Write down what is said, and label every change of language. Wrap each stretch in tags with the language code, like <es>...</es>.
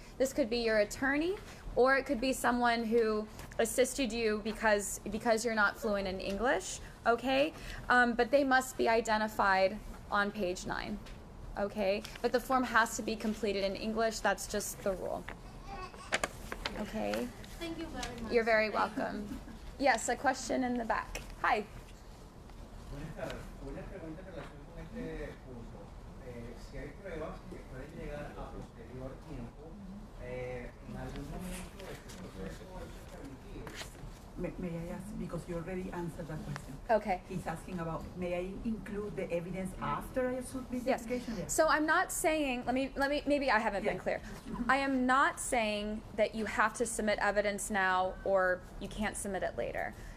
<en>This could be your attorney, or it could be someone who assisted you because you're not fluent in English, okay? But they must be identified on page 9, okay? But the form has to be completed in English. That's just the rule, okay? Thank you very much. You're very welcome. Yes, a question in the back. Hi.</en> <es>Una pregunta en relación con este curso. Si hay pruebas que pueden llegar a posterior tiempo, en algún momento este proceso es permitido.</es> <en>May I ask, because you already answered that question. Okay. He's asking about, may I include the evidence after I submit the Yes. application? Yes. So I'm not saying, let me, maybe I haven't been clear. I am not saying that you have to submit evidence now or you can't submit it later.</en>